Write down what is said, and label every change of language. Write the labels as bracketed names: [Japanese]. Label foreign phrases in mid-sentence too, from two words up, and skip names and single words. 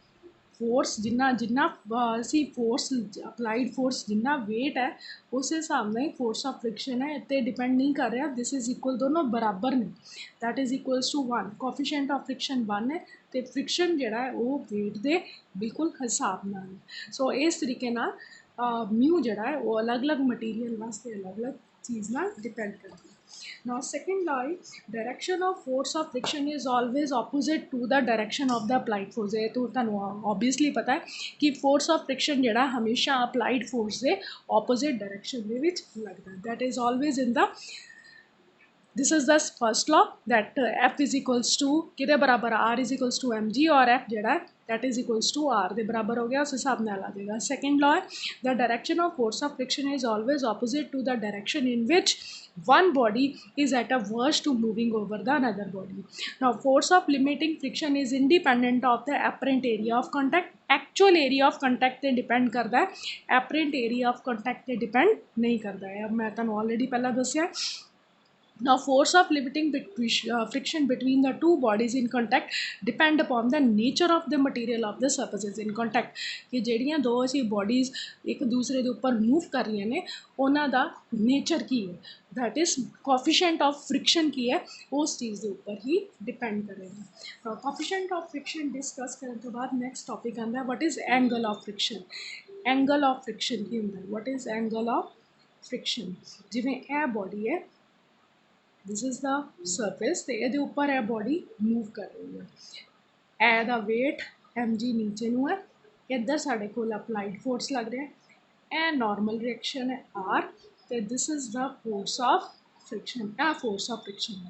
[Punjabi] फोर्स ਜਿੰਨਾ ਜਿੰਨਾ ਅਸੀਂ [English] force applied force [Punjabi] ਜਿੰਨਾ ਵੇਟ ਹੈ ਉਸ ਹਿਸਾਬ ਸੇ [English] force of friction [Punjabi] ਹੈ, ਇਤਨੇ ਡਿਪੈਂਡ ਨਹੀਂ ਕਰ ਰਹਾ, [English] this is equal, [Punjabi] ਦੋਨੋਂ ਬਰਾਬਰ ਨੇ, [English] that is equals to 1. coefficient of friction [Punjabi] 1 ਹੈ ਤੋ ਫ੍ਰਿਕਸ਼ਨ ਜਿਹੜਾ ਹੈ ਵੋ ਵੇਟ ਦੇ ਬਿਲਕੁਲ ਹਿਸਾਬ ਨਾਲ ਹੈ। ਸੋ ਇਸ ਤਰੀਕੇ ਨਾਲ ਮਿਊ ਜਿਹੜਾ ਹੈ ਵੋ ਅਲੱਗ ਅਲੱਗ ਮਟੀਰੀਅਲ ਵਾਸਤੇ ਅਲੱਗ ਅਲੱਗ ਚੀਜ਼ ਨਾਲ ਡਿਪੈਂਡ ਕਰਦੀ ਹੈ। [English] Now second law, direction of force of friction is always opposite to the direction of the applied force। [Punjabi] ਏ ਤਾਂ ਤੁਹਾਨੂੰ ਔਬਵੀਅਸਲੀ ਪਤਾ ਹੈ ਕਿ [English] force of friction [Punjabi] ਜਿਹੜਾ ਹਮੇਸ਼ਾ [English] applied force [Punjabi] ਕੇ [English] opposite direction [Punjabi] ਦੇ ਵਿੱਚ ਲੱਗਦਾ ਹੈ, [English] that is always in the this is the first law that F is equals to [Punjabi] ਕਿਹਦੇ ਬਰਾਬਰ [English] R is equals to M G [Punjabi] ਔਰ ਐਫ ਜਿਹੜਾ [English] that is equals to R [Punjabi] ਦੇ ਬਰਾਬਰ ਹੋ ਗਿਆ, ਉਸ ਹਿਸਾਬ ਨਾਲ ਆ ਜਾਏਗਾ। [English] second law hai the direction of force of friction is always opposite to the direction in which one body is at a verge to moving over the another body. Now force of limiting friction is independent of the apparent area of contact. actual area of contact [Punjabi] ਤੇ ਡਿਪੈਂਡ ਕਰਦਾ ਹੈ, [English] apparent area of contact [Punjabi] ਤੇ ਡਿਪੈਂਡ ਨਹੀਂ ਕਰਦਾ ਹੈ। ਅਬ ਮੈਂ ਤੁਹਾਨੂੰ ਔਲਰੈਡੀ ਪਹਿਲਾ ਦੱਸਿਆ। [English] Now force of limiting friction between the two bodies in contact depend upon the nature of the material of the surfaces in contact [Punjabi] ਕਿ ਜਿਹੜੀਆਂ ਦੋ ਅਸੀਂ bodies ਇੱਕ ਦੂਸਰੇ ਦੇ ਉੱਪਰ move ਕਰ ਰਹੀਆਂ ਨੇ ਉਹਨਾਂ ਦਾ nature ਕੀ ਹੈ, [English] that is coefficient of friction [Punjabi] ਕੀ ਹੈ, ਉਸ ਚੀਜ਼ ਦੇ ਉੱਪਰ ਹੀ depend ਕਰੇਗਾ। [English] coefficient of friction [Punjabi] discuss ਕਰਨ ਤੋਂ ਬਾਅਦ next topic ਆਉਂਦਾ [English] what is angle of friction। angle of friction [Punjabi] ਕੀ ਹੁੰਦਾ, [English] what is angle of friction। [Punjabi] ਜਿਵੇਂ ਇਹ body ਹੈ, [English] this is the surface [Punjabi] ਤੋ ਏ ਉੱਪਰ ਹੈ ਬਾਡੀ ਮੂਵ ਕਰ ਰਹੀ ਹੈ, ਏ ਦਾ ਵੇਟ ਐਮ ਜੀ ਨੀਚੇ ਨੂੰ ਹੈ, ਇਧਰ ਸਾਡੇ ਕੋ ਅਪਲਾਇਡ ਫੋਰਸ ਲੱਗ ਰਿਹਾ ਹੈ, ਏ ਨਾਰਮਲ ਰਿਐਕਸ਼ਨ ਹੈ ਆਰ, ਤੋ [English] this is the force of friction, [Punjabi] ਏ ਫੋਰਸ ਆਫ ਫ੍ਰਿਕਸ਼ਨ ਹੈ।